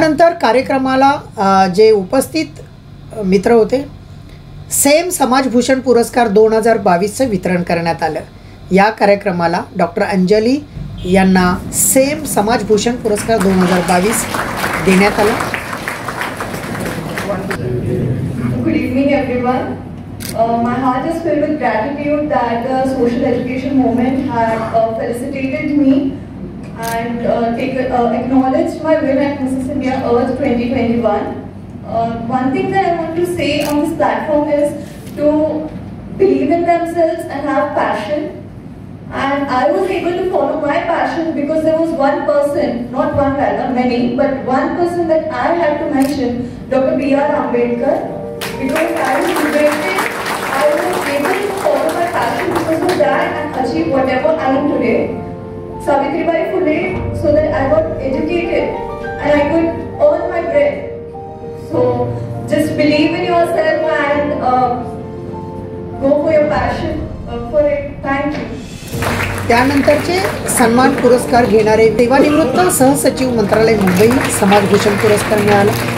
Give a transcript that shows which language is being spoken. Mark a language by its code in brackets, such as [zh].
[mr] नंतर कार्यक्रमाला जे उपस्थित मित्र होते, सेम समाजभूषण पुरस्कार 2022चं वितरण करण्यात आलं. या कार्यक्रमाला डॉक्टर अंजली यांना सेम समाजभूषण पुरस्कार 2022 देण्यात आला. [en] Good evening everyone. My heart is filled with gratitude that the social education movement had felicitated me and acknowledged my win at Mrs. India Earth 2021. One thing that I want to say on this platform is to believe in themselves and have passion. And I was able to follow my passion because there was one person, not one rather, many, but one person that I had to mention, Dr. B.R. Ambedkar, because I was liberated, I was able to follow my passion because of that and achieve whatever I am today. Savitribai Phule, so that I got educated and I could earn my bread. So just believe in yourself and go for your passion for it. Thank you. [mr] त्यानंतरचे सन्मान पुरस्कार घेणारे सेवानिवृत्त सहसचिव मंत्रालय मुंबई समाजभूषण पुरस्कार मिळाला.